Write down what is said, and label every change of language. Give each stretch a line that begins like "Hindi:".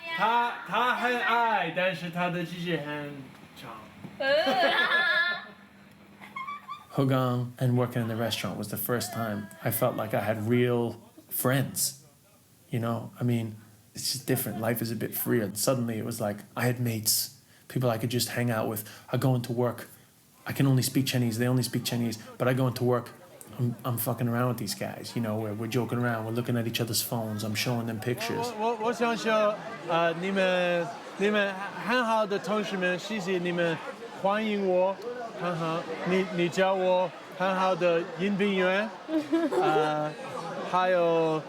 Chinese: 他很矮，但是他的句子很长。
English: Heilongjiang and working in the restaurant was the first time I felt like I had real friends. You know, I mean, it's just different. Life is a bit freer. Suddenly it was like I had mates, people I could just hang out with. I go into work, I can only speak Chinese, they only speak Chinese, but I go into work, I'm fucking around with these guys, you know, we're joking around, we're looking at each other's phones, I'm showing them pictures.
Chinese: 我想说，你们很好的同事们，谢谢你们欢迎我，很好，你叫我很好的应聘员，还有